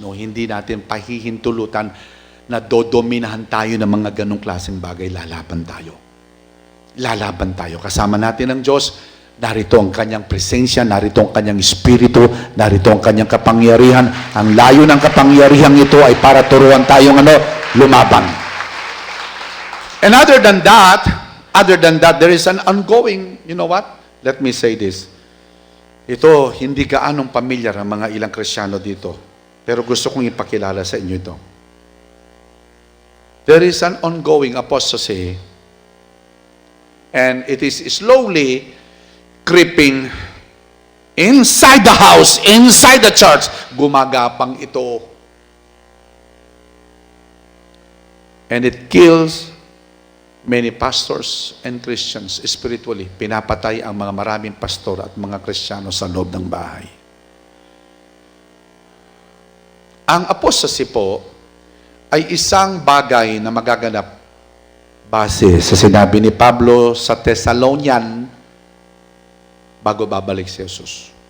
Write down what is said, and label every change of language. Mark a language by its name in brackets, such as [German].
[Filipino] No, hindi natin pahihintulutan na dodominahan tayo ng mga ganong klaseng bagay. Lalaban tayo. Lalaban tayo. Kasama natin ang Diyos. Narito ang kanyang presensya, narito ang kanyang espiritu, narito ang kanyang kapangyarihan. Ang layo ng kapangyarihan ito ay para turuan tayong lumaban. [English] And other than that, there is an ongoing, you know what? Let me say this. [Filipino] Ito, hindi gaanong pamilyar ang mga ilang Kristiyano dito. Pero gusto kong ipakilala sa inyo ito. [English] There is an ongoing apostasy, and it is slowly creeping inside the house, inside the church. [Filipino] Gumagapang ito. [English] And it kills many pastors and Christians spiritually. [Filipino] Pinapatay ang mga maraming pastor at mga Kristiyano sa loob ng bahay. Ang apostasy po ay isang bagay na magaganap base sa sinabi ni Pablo sa Thessalonian bago babalik si Jesus.